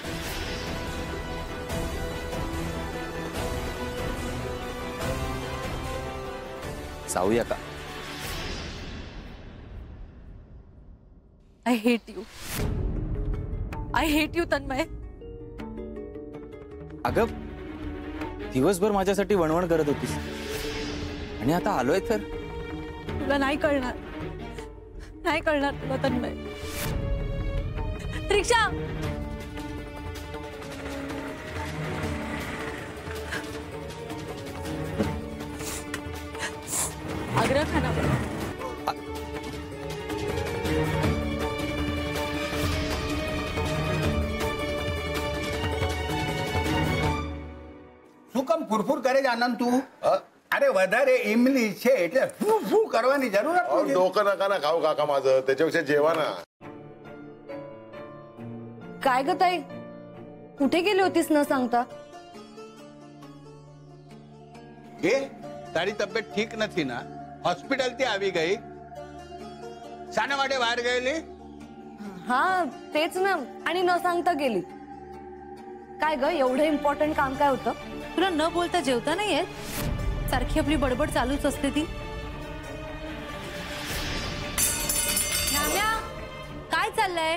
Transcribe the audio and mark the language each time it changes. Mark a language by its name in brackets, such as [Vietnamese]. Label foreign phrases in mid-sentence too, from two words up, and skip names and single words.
[Marathi] जाऊया का? [English] I hate you. I hate you, तन्मय. [Marathi] अगं दिवसभर माझ्यासाठी वणवण करत होतीस आणि आता आलोय तर तुला नाही कळणार, नाही कळणार तुला तन्मय. रिक्षा आग्रह खाना [Gujarati] શું કામ ફૂરફૂર કરે છે આનંદ તું? અરે વધારે ઇમલી છે એટલે ફૂ ફૂ કરવાની જરૂર નથી. [Marathi] डोकं नका ना खाऊ काका माझं, त्याच्यापेक्षा जेवा ना. काय ग ताई, कुठे गेली होतीस न सांगता? [Gujarati] એ તારી તબિયત ઠીક નથી ના? હોસ્પિટલથી આવી ગઈ? શાના માટે બહાર ગયેલી? [Marathi] हा तेच ना, आणि न सांगता गेली. काय ग, एवढं इम्पॉर्टंट काम काय होतं? तुला न बोलता जेवता नाही येत? सारखी आपली बडबड चालूच असते ती. नाम्या, काय चाललंय?